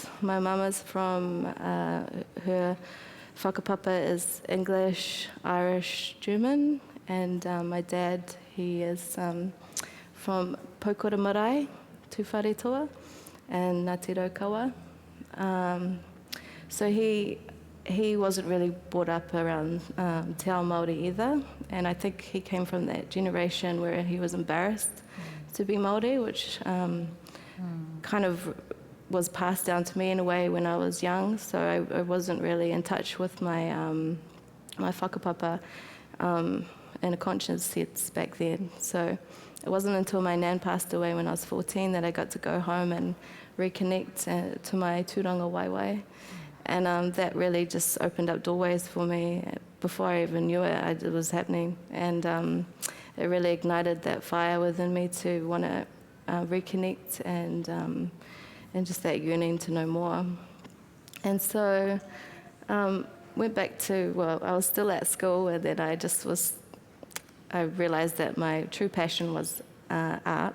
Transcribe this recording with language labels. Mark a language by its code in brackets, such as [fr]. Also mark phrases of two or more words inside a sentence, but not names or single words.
[en] My mama's from, her whakapapa is English, Irish, German, and my dad, he is from Pokora Marae, Tūwharetoa, and Ngāti Raukawa. So he wasn't really brought up around [mi] te ao Māori [en] either, and I think he came from that generation where he was embarrassed to be Māori, which kind of was passed down to me in a way when I was young, so I wasn't really in touch with my my whakapapa in a conscious sense back then. So it wasn't until my nan passed away when I was 14 that I got to go home and reconnect to my [mi] tūranga waiwai. [en] And that really just opened up doorways for me. Before I even knew it, it was happening. And it really ignited that fire within me to want to reconnect and just that yearning to know more. And so went back to, well, I was still at school, and then I realized that my true passion was art.